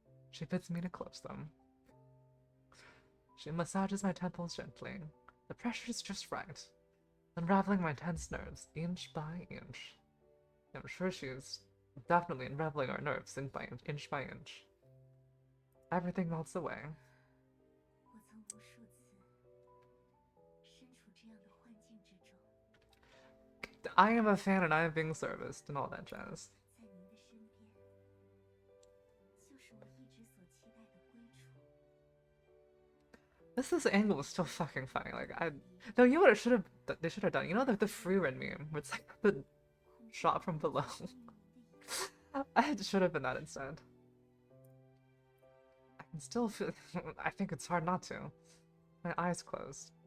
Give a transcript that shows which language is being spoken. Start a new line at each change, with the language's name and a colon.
English: She bids me to close them. She massages my temples gently. The pressure is just right, unraveling my tense nerves inch by inch. I'm sure she's definitely unraveling our nerves inch by inch. Everything melts away.
Chinese: 我曾无数次身处这样的幻境之中，
English: I am a fan and I am being serviced and all that jazz.
Chinese: 在您的身边，就是我一直所期待的归处。
English: This angle was still fucking funny. Like no, you know what they should have done. You know the Freerin meme where it's like the shot from below. It should have been that instead. I can still feel. I think it's hard not to. My eyes closed.